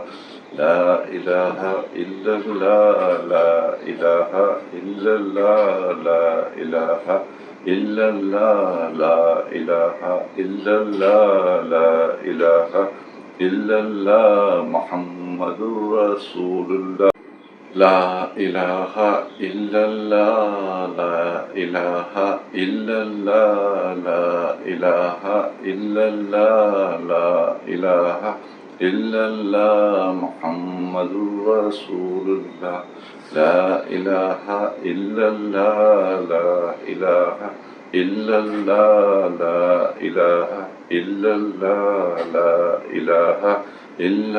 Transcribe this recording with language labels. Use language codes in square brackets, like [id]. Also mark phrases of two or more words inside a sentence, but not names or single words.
[ar] لا إله إلا الله لا إله إلا الله لا إله إلا الله لا إله إلا الله لا إله إلا الله محمد رسول الله. لا إله إلا الله لا إله إلا الله لا إله إلا الله لا إله إلا الله محمد رسول الله. لا إله إلا الله لا إله إلا الله لا إله إلا الله لا إله إلا